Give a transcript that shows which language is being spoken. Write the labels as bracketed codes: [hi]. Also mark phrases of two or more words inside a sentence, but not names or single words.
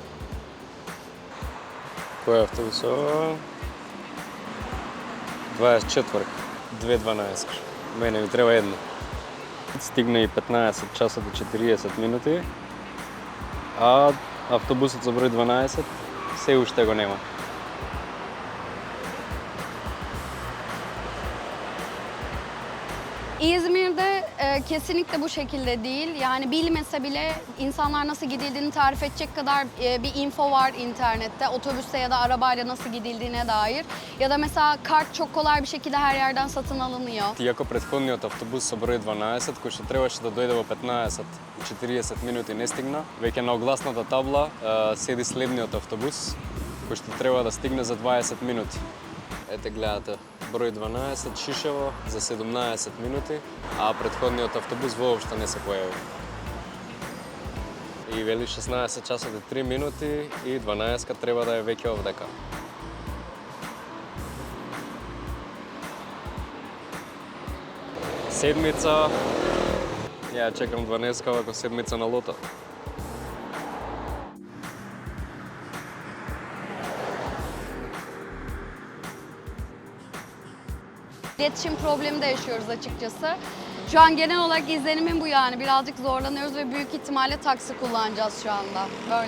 [mk] Кој е автобус? 24. 2:12. Мене ми треба едно. Стигна и 15 часот и 40 минути, а автобусот за број 12 се уште го нема. [tr] İzmir'de kesinlikle bu şekilde değil. Yani bilmese bile insanlar nasıl gidildiğini tarif edecek kadar bir info var internette. Otobüste ya da arabayla nasıl gidildiğine dair. Ya da mesela kart çok kolay bir şekilde her yerden satın alınıyor. [mk] Иако претходниот автобус со број 12, кој што требаше да дојде во 15 и 40 минути не стигна, веќе на огласната табла седи следниот автобус, кој што треба да стигне за 20 минути. Ете гледате, број 12 Шишево за 17 минути, а претходниот автобус воопшто не се појави. И вели 16 часот и 3 минути и 12 треба да е веќе овдека. Седмица, ја чекам 12 вако седмица на лото. [tr] İletişim problemi de yaşıyoruz açıkçası. Şu an genel olarak izlenimim bu yani. Birazcık zorlanıyoruz ve büyük ihtimalle taksi kullanacağız şu anda.